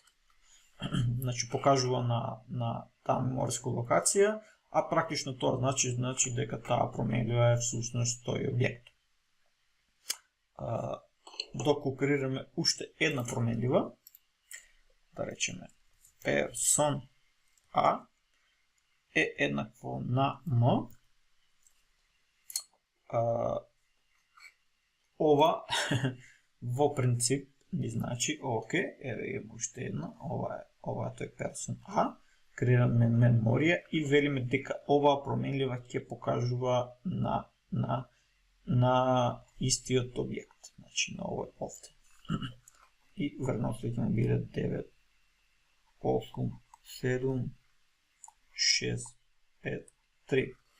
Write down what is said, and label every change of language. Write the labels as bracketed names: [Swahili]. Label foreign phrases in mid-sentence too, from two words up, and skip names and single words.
[Macedonian] Значи, покажува на таа мемориска локација, а практично тоа значи дека таа променлива е всушност тој објект. Доколку креираме уште една променлива, да речеме [English] person a [Macedonian] е еднакво на m, ова во принцип ни значи, окей, еве има уште една, ова е тој [English] person a, [Macedonian] креираме меморија и велиме дека оваа променлива ќе покажува на истиот објект, значи на овој овде. И врнато ќе му биде 9, 8, 7, 6, 5, 3.